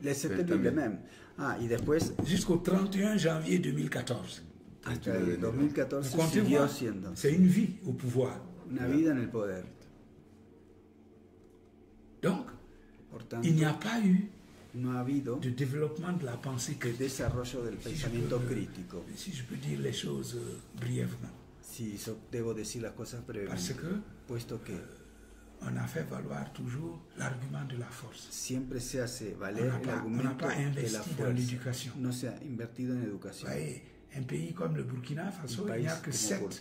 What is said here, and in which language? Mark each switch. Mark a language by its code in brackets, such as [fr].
[fr] C'était lui même. Ah, [es] y después... [fr] Jusqu'au 31 janvier 2014. [es] Hasta el 2014 siguió siendo. [fr] C'est une vie au pouvoir. [es] Una vida en el poder. [fr] Donc, il n'y a pas eu de développement de la pensée critique. [es] Desarrollo del pensamiento crítico. [fr] Si je peux dire les choses brièvement. [es] Si debo decir las cosas brevemente. [fr] Parce que, [es] puesto que [fr] on a fait valoir toujours l'argument de la force. [es] Siempre se hace valer el argumento de la fuerza. No se ha invertido en educación. [fr] Un pays comme le Burkina Faso, il n'y a que 7